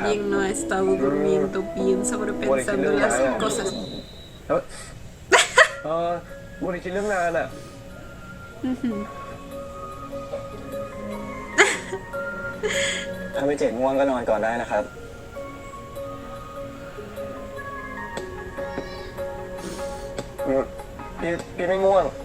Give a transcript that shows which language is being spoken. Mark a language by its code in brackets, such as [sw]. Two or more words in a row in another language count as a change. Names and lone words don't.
[es] Alguien no ha estado durmiendo bien sobrepensando las cosas. [th] บุรีคิดเรื่องงานอ่ะ ถ้าพี่เจตง่วงก็นอนก่อนได้นะครับ พี่ไม่ง่วง